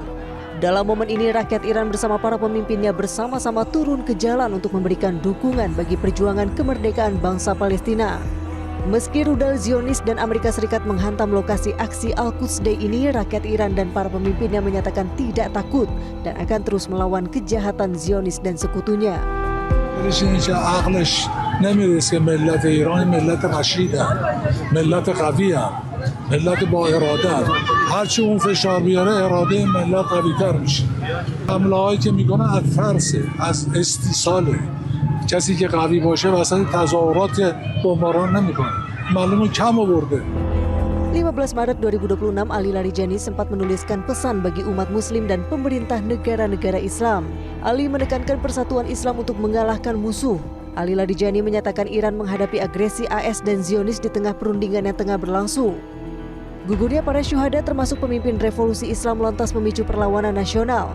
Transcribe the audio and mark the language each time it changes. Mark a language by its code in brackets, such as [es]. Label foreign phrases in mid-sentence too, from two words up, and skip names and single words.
[id] Dalam momen ini, rakyat Iran bersama para pemimpinnya bersama-sama turun ke jalan untuk memberikan dukungan bagi perjuangan kemerdekaan bangsa Palestina. Meski rudal Zionis dan Amerika Serikat menghantam lokasi aksi Al-Quds Day ini, rakyat Iran dan para pemimpinnya menyatakan tidak takut dan akan terus melawan kejahatan Zionis dan sekutunya. [fa] اینکه عقلش نمیرسه که ملت ایران ملت رشیده ملت قویه ملت با اراده هرچی اون فشار بیاره اراده ملت قوی‌تر میشه حمله هایی که میکنه از ترس از استیصاله کسی که قوی باشه وسط تظاهرات بمباران نمیکنه معلومه کم آورده [id] 15 Maret 2026, Ali Larijani sempat menuliskan pesan bagi umat muslim dan pemerintah negara-negara Islam. Ali menekankan persatuan Islam untuk mengalahkan musuh. Ali Larijani menyatakan Iran menghadapi agresi AS dan Zionis di tengah perundingan yang tengah berlangsung. Gugurnya para syuhada termasuk pemimpin revolusi Islam lantas memicu perlawanan nasional.